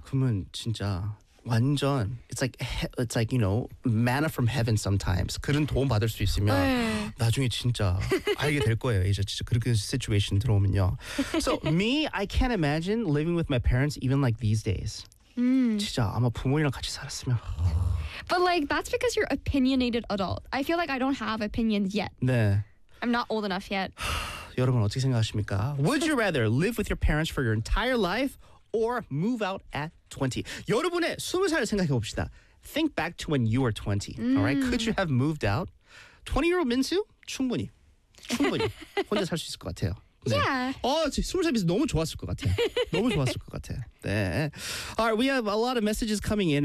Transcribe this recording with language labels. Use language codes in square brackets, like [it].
[ko] 그러면 진짜 완전 [en] it's like you know manna from heaven sometimes. [ko] 그런 도움 받을 수 있으면 나중에 진짜 알게 될 거예요. 이제 진짜 그렇게 situation 들어오면요. [en] So me, I can't imagine living with my parents even like these days. [ko] 진짜 아마 부모님이랑 같이 살았으면. [en] But like that's because you're opinionated adult. I feel like I don't have opinions yet. [ko] 네. [en] I'm not old enough yet. [ko] 여러분 어떻게 생각하십니까? [en] Would you rather live with your parents for your entire life or move out at 20? [ko] 여러분의 20살을 생각해 봅시다. [en] Think back to when you were 20. All right? Could you have moved out? 20-year-old Minsu? [ko] 충분히. 충분히 혼자 살 수 있을 것 같아요. 네. Yeah. 어, 20살이면 너무 좋았을 것 같아. 너무 좋았을 것 같아. 네. [en] All right, we have a lot of messages coming in.